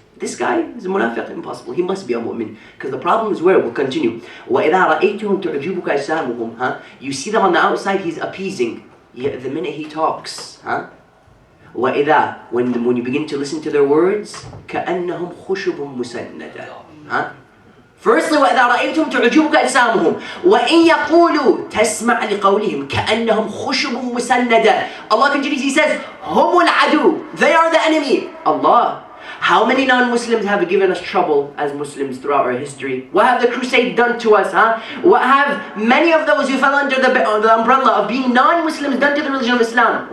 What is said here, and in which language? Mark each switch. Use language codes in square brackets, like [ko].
[en] This guy is a munafiq, impossible. He must be a mu'min. Because the problem is where? We'll continue. [ar] وَإِذَا رَأَيْتُهُمْ تُعْجِبُكَ أَجْسَامُهُم. [en] You see them on the outside, he's appeasing. Yet the minute he talks, وَإِذَا, when you begin to listen to their words, [ar] كَأَنَّهُمْ خُشُبٌ مُسَنَّدًا. [en] Firstly, [ar] وَإِذَا رَأَيْتُمْ تُعْجِبُكَ أَجْسَامُهُم وَإِنْ يَقُولُوا تَسْمَعْ لِقَوْلِهِمْ كَأَنَّهُمْ خُشُبٌ مُسَنَّدًا. [en] Allah continues, He says, [ar] هُمُ الْعَدُوُّ. [en] They are the enemy. Allah, how many non-Muslims have given us trouble as Muslims throughout our history? What have the crusade done to us? What have many of those who fell under the umbrella of being non-Muslims done to the religion of Islam?